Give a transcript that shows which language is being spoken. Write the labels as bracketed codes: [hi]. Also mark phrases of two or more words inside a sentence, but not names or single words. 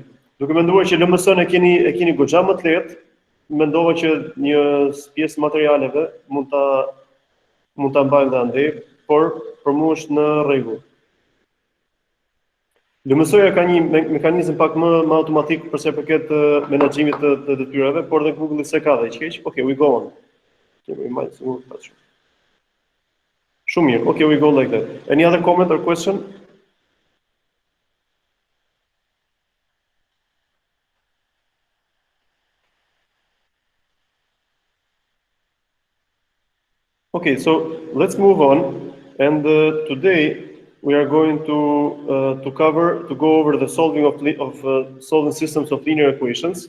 [sq] Duke menduar që LMS-n e keni goxha më të lehtë, mendova që një pjesë materialeve mund ta mbajmë dhe andej, por për mua është në rregull. LMS-ja ka një mekanizëm pak më automatik përse përket menaxhimit të detyrave, por dhe Google se ka dhe keq. [en] Okay, we go on. [sq] Shumë mirë. [en] Okay, we go like that. Any other comment or question? Okay, so let's move on. And today we are going to go over the solving of solving systems of linear equations.